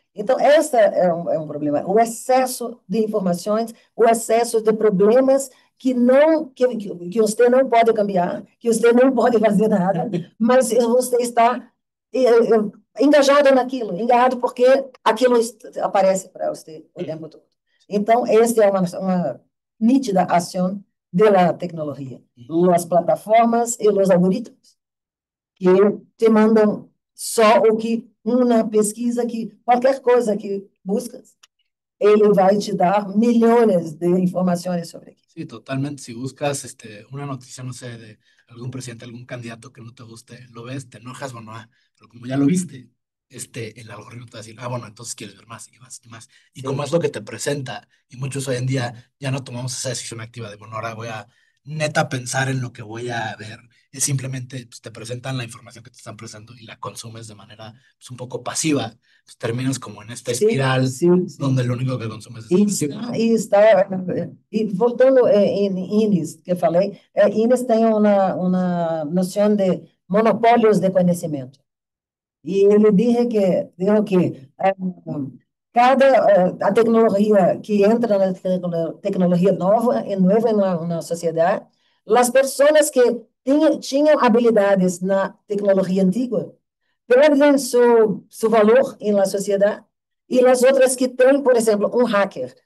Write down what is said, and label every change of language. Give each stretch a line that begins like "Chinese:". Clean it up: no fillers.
Portuguese: Então, esse é um problema. O excesso de informações, o excesso de problemas que você não pode cambiar, que você não pode fazer nada, mas você está engajado naquilo, engajado porque aquilo aparece para você o tempo todo. Então, essa é uma nítida ação
Spanish: de la tecnología, las plataformas y los algoritmos,
Portuguese: que te mandam só o que uma pesquisa que qualquer coisa que buscas, ele vai te dar milhões de informações sobre aquilo.
Spanish: Sí, totalmente. Si buscas una noticia, no sé, de algún presidente, algún candidato que no te guste, lo ves, te enojas, bueno, pero como ya lo viste, el algoritmo te va a decir, bueno, entonces quieres ver más y más y más. Y Sí. como es lo que te presenta, y muchos hoy en día ya no tomamos esa decisión activa de, bueno, ahora voy a neta pensar en lo que voy a ver. Es simplemente, pues, te presentan la información que te están presentando y la consumes de manera, pues, un poco pasiva. Pues, terminas como en esta
Portuguese: Sim,
Spanish: espiral
Portuguese: sim, sim.
Spanish: donde lo único que consumes es
Portuguese: E voltando em Ines, que eu falei, Ines tem uma noção de monopólios de conhecimento. E ele diz que a tecnologia que entra na tecnologia nova na sociedade, as pessoas que tinham habilidades na tecnologia antiga perdem seu valor na sociedade, e as outras que têm, por exemplo, um hacker.